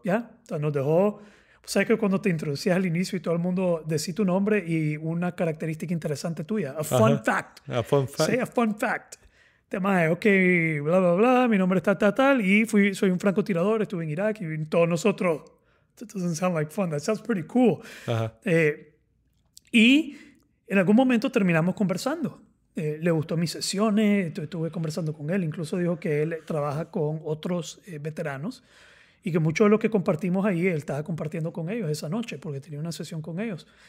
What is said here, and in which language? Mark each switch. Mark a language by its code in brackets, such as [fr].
[es] ¿Ya? O sea, nos dejó... ¿Sabes que cuando te introducías al inicio y todo el mundo decía tu nombre y una característica interesante tuya? [en] A fun fact. A fun fact. Say a fun fact. [es] Tema de, ok, bla, bla, bla, mi nombre es tal, y soy un francotirador, estuve en Irak y todos nosotros... [en] That doesn't sound like fun. That sounds pretty cool. [es] Ajá. Y en algún momento terminamos conversando. Le gustó mis sesiones, estuve conversando con él. Incluso dijo que él trabaja con otros veteranos y que mucho de lo que compartimos ahí, él estaba compartiendo con ellos esa noche porque tenía una sesión con ellos.